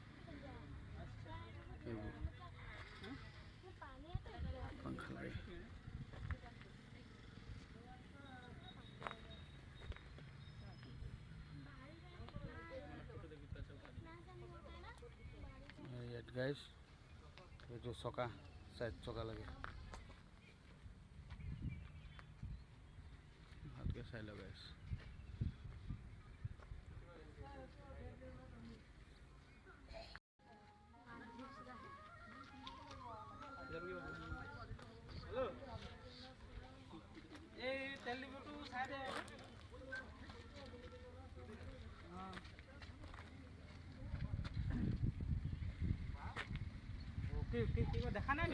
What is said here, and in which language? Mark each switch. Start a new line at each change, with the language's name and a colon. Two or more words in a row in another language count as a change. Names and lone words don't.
Assamese: এইবোৰ পাংখা লাগে ইয়াত গাইছ এইটো চকা সাইড চকা লাগে ভালকে চাই লও গাইছ
Hindi: हेलो ये
English: television side
Hindi: है हां ओके देखा नहीं